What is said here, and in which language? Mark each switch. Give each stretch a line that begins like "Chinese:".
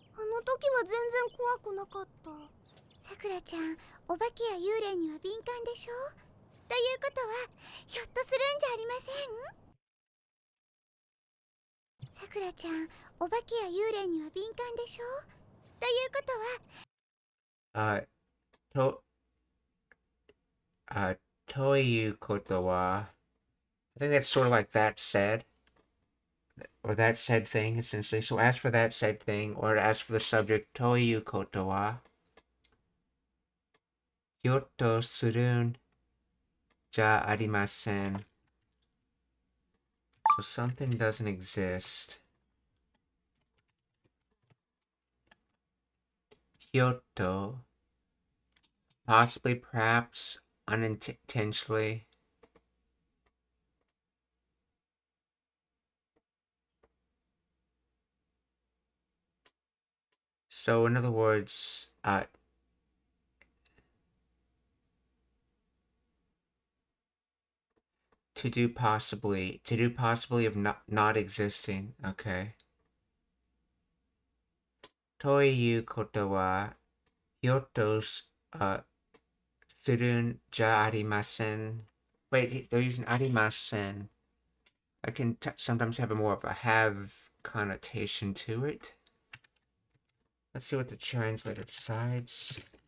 Japanese: の時は全然怖くなかった。さくらちゃん、お化けや幽霊には敏感でしょ。ということはひょっとするんじゃありません？さくらちゃん、お化けや幽霊には敏感でしょ。ということはと、ということは
English: I think that's sort of like that said, or that said thing, essentially. So as for that said thing, or as for the subject,
Japanese: ということはひょっとするんじゃありません.
English: So something doesn't exist. ひょっと possibly, perhaps, unintentionally. So in other words, to do possibly of not existing. Okay.
Japanese: ということはひょっとするんじゃありません.
English: Wait, they're using ありません. I can sometimes have a more of a have connotation to it. Let's see what the translator decides.